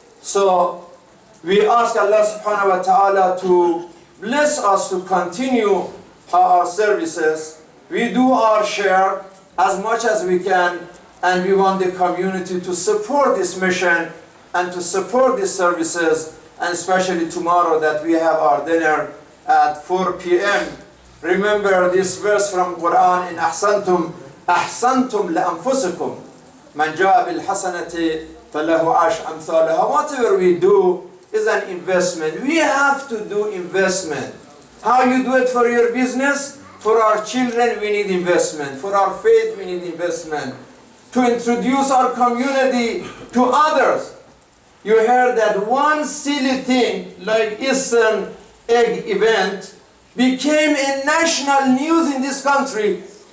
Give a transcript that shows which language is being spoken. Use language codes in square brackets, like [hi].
[en] So we ask Allah subhanahu wa ta'ala to bless us to continue our services. We do our share as much as we can, and we want the community to support this mission and to support these services, and especially tomorrow that we have our dinner at 4 p.m. Remember this verse from Quran, in [ar] أحسنتم لأنفسكم من جاء بالحسنة فله عشر أمثالها. [en] Whatever we do is an investment. We have to do investment. How you do it for your business? For our children, we need investment. For our faith, we need investment. To introduce our community to others. You heard that one silly thing like Eastern egg event became a national news in this country.